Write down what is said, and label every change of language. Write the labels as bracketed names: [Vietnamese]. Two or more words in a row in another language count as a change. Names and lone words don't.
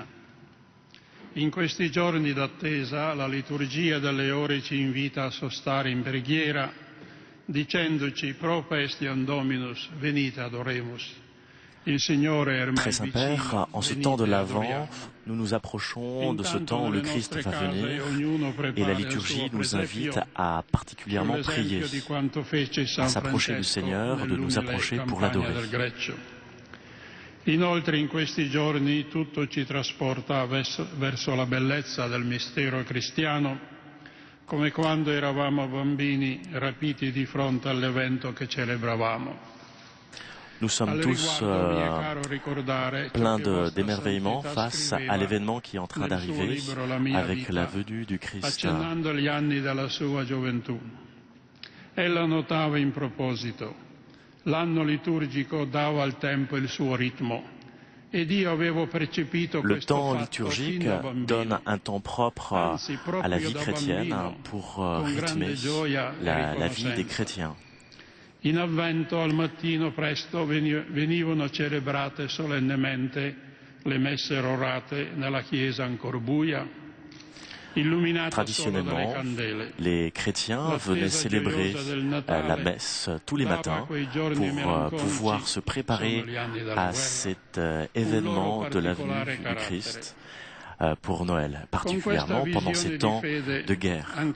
[Italian] In questi giorni d'attesa la liturgia delle ore ci invita a sostare in preghiera dicendoci [Latin] pro pestiam Dominus venite adoremus. [French] Très Saint-Père, en ce temps de l'Avent, nous nous approchons de ce temps où le Christ va venir et la liturgie nous invite à particulièrement prier, à s'approcher du Seigneur, de nous approcher pour l'adorer. [Italian] Inoltre in questi giorni tutto ci trasporta verso la bellezza del mistero cristiano, come quando eravamo bambini rapiti di fronte all'evento che celebravamo. [French] Nous sommes tous pleins d'émerveillement face à l'événement qui est en train d'arriver avec la venue du Christ. [Italian] Accennando gli anni della sua gioventù. Ella notava in proposito, l'anno liturgico dava al tempo il suo ritmo. [French] Le temps liturgique donne un temps propre à la vie chrétienne pour rythmer la vie des chrétiens. [Italian] In avvento al mattino presto venivano celebrate solennemente le messe orate nella chiesa ancor buia. [French] Traditionnellement, les chrétiens venaient célébrer la messe tous les matins pour pouvoir se préparer à cet événement de la venue du Christ pour Noël, particulièrement pendant ces temps de guerre.